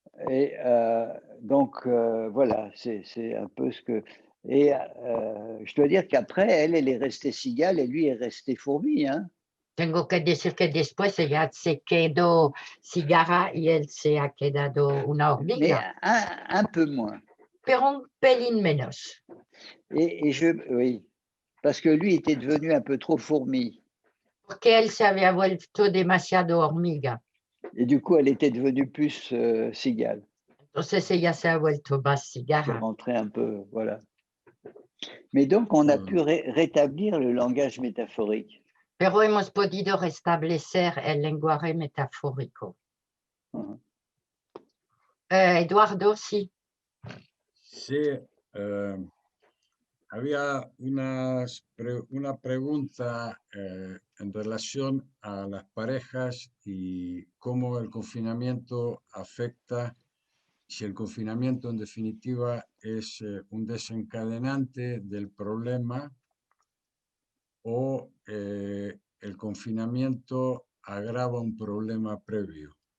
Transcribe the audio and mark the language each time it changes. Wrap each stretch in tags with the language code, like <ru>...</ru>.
<fr>Et donc, voilà, c'est un peu ce que... Et je dois dire qu'après, elle est restée cigale et lui est resté fourmi. Hein.</fr> <es>Tengo que decir que después ella se quedó cigarra y él se ha quedado una</es> <fr>Mais</fr> <es>hormiga,</es> <fr>un peu moins.</fr> <es>pero un pelín menos.</es> <fr>Oui, parce que lui était devenu un peu trop fourmi.</fr> <es>Porque él se había vuelto demasiado hormiga.</es> <fr>Et du coup, elle était devenue plus cigale.</fr> <es>Entonces ella se ha vuelto más</es> <fr>C'est</fr> <es>cigarra.</es> <fr>rentré un peu, voilà. Mais donc, on a pu rétablir le langage métaphorique.</fr> <es>Pero hemos podido restablecer el lenguaje metafórico. Eduardo, sí. Sí, había una pregunta en relación a las parejas y cómo el confinamiento afecta, si el confinamiento en definitiva es un desencadenante del problema o el confinamiento agrava un problema previo.</es>